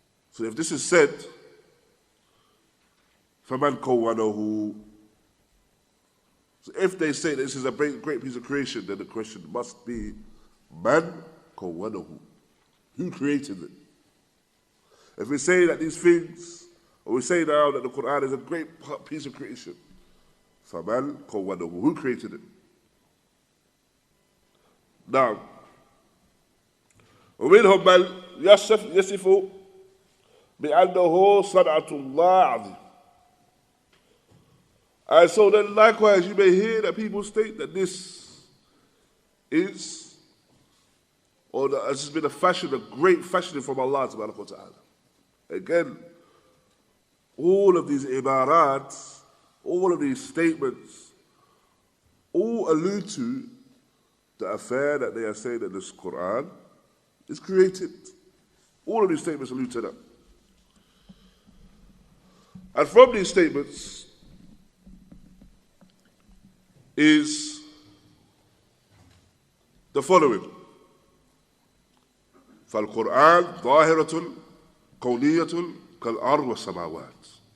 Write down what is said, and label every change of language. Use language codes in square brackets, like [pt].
[en] So if this is said, [ar] فَمَنْ كَوَّنَهُ, [en] so if they say this is a great piece of creation, then the question must be, [ar] Man kawwanahu, [en] who created it? If we say that these things, or we say now that the Qur'an is a great piece of creation, [ar] فَمَنْ kawwanahu, [en] who created it? Now, [ar] ومنهم من يصف بأنه صنعة الله عظيم. [en] And so then likewise you may hear that people state that this is, or that this has been a great fashioning from Allah subhanahu wa ta'ala. Again, all of these ibarat, all of these statements, all allude to the affair that they are saying that this Qur'an is created. All of these statements allude to that. And from these statements is the following. [ar] فالقرآن ظاهرة كونية كالأرض والسماوات.